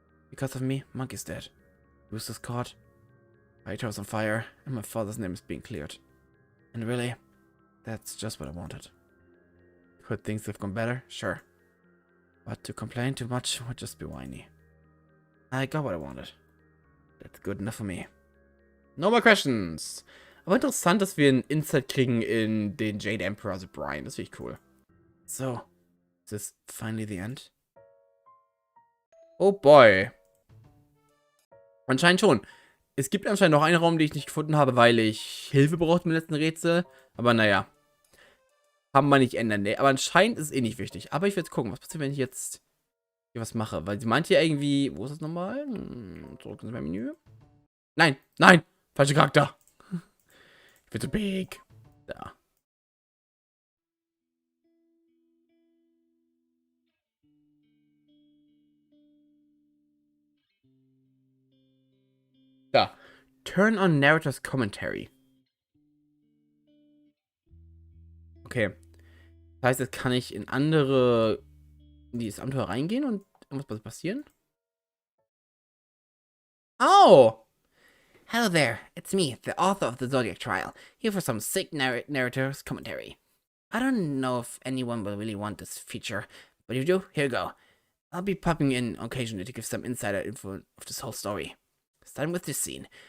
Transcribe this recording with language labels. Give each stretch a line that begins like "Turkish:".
English: Because of me, Monkey's dead. Rooster's caught. My house on fire, and my father's name is being cleared. And really, that's just what I wanted. Could things have gone better? Sure. But to complain too much would just be whiny. I got what I wanted. That's good enough for me. No more questions.
German: Aber interessant, dass wir einen Insight kriegen in den Jade Emperor, also Brian. Das finde ich cool. So, is this finally the end? Oh boy. Anscheinend schon. Es gibt anscheinend noch einen Raum, den ich nicht gefunden habe, weil ich Hilfe brauchte im letzten Rätsel. Aber naja. Haben wir nicht ändern. Nee, aber anscheinend ist es eh nicht wichtig. Aber ich werde jetzt gucken, was passiert, wenn ich jetzt hier was mache. Weil sie meint hier irgendwie... Wo ist das nochmal? Zurück ins Menü. Nein, nein! Falscher Charakter. Ich bin zu big. Da. Da.
English: Turn on Narrator's Commentary. Okay.
German: Das heißt, jetzt kann ich in dieses Abenteuer reingehen und irgendwas passieren? Oh!
English: Hello there, it's me, the author of the Zodiac trial, here for some sick narrator's commentary. I don't know if anyone will really want this feature, but if you do, here you go. I'll be popping in occasionally to give some insider info of this whole story. Starting with this scene.